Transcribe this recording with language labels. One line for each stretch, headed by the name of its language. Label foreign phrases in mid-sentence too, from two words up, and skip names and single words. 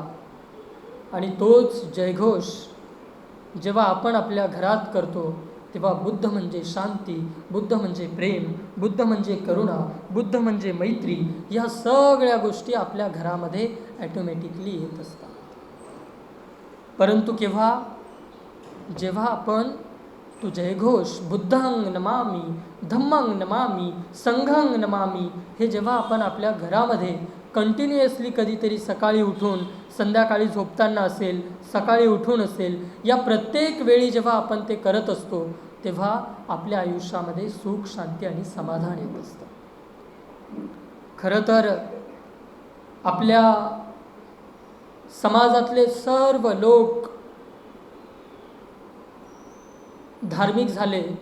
Marathi: आणि तोच जयघोष जेव्हा आपण आपल्या घरात करतो तेव्हा बुद्ध म्हणजे शांती, बुद्ध म्हणजे प्रेम, बुद्ध म्हणजे करुणा, बुद्ध म्हणजे मैत्री, या सगळ्या गोष्टी आपल्या घरामध्ये ॲटोमॅटिकली येत असतात. परंतु जेव्हा आपण तो जयघोष
Pali: बुद्धं नमामि, धम्मं नमामि, संघं नमामि
Marathi: हे जेव्हा आपण आपल्या घरामध्ये कंटिन्युअसली कधीतरी सकाळी उठून, संध्याकाळी झोपताना असेल, सकाळी उठून असेल, या प्रत्येक वेळी जेव्हा आपण ते करत असतो तेव्हा आपल्या आयुष्यामध्ये सुख, शांती आणि समाधान येत असतं. खरं तर आपल्या समाजातले सर्व लोक धार्मिक झाले.